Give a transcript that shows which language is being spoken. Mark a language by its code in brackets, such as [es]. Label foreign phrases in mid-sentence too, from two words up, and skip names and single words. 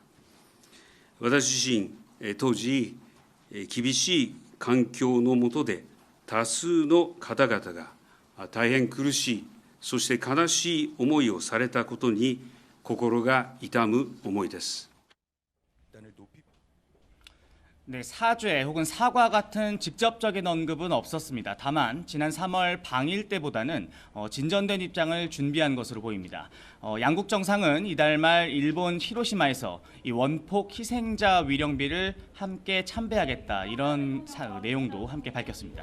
[ja] 私自身、当時、厳しい環境の下で多数の方々が大変苦しい、そして悲しい思いをされたことに心が痛む思いです。 [ko] 네, 사죄 혹은 사과 같은 직접적인 언급은 없었습니다. 다만 지난 3월 방일 때보다는 진전된 입장을 준비한 것으로 보입니다. 양국 정상은 이달 말 일본 히로시마에서 이 원폭 희생자 위령비를 함께 참배하겠다, 이런 내용도 함께 밝혔습니다.